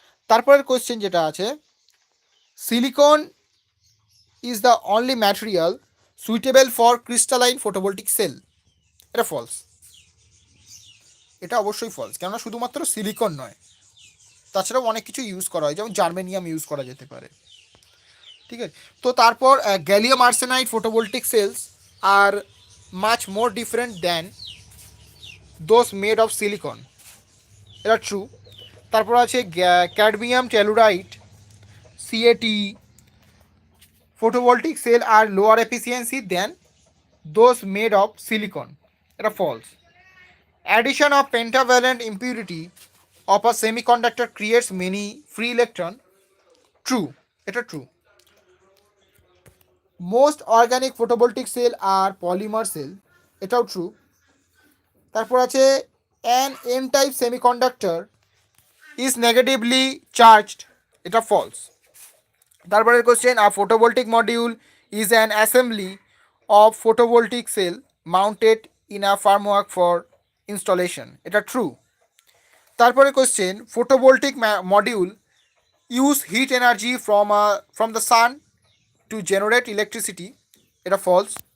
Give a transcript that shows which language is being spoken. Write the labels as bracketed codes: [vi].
[bn] তারপরের কোয়েশ্চেন যেটা আছে [en] silicon is the only material suitable for crystalline photovoltaic cell, [bn] এটা ফলস, এটা অবশ্যই ফলস, কেননা শুধুমাত্র সিলিকন নয়, তাছাড়াও অনেক কিছু ইউজ করা হয়, যেমন জার্মেনিয়াম ইউজ করা যেতে পারে। ঠিক আছে, তো তারপর [en] gallium arsenide photovoltaic cells are much more different than those made of silicon, [bn] এটা ট্রু। তারপর আছে [en] cadmium telluride C A T photovoltaic cell are lower efficiency than those made of silicon, [bn] এটা false. [en] Addition of pentavalent impurity of a semiconductor creates many free electron, true, [bn] এটা true. [en] Most organic photovoltaic cell are polymer cell, [bn] এটাও true. তারপর আছে [en] an n type semiconductor is negatively charged, [bn] এটা false. তারপরের question [en] a photovoltaic module is an assembly of photovoltaic cell mounted in a framework for installation, [bn] এটা true. তারপরে question, [en] photovoltaic module use heat energy from the sun to generate electricity, [bn] এটা false.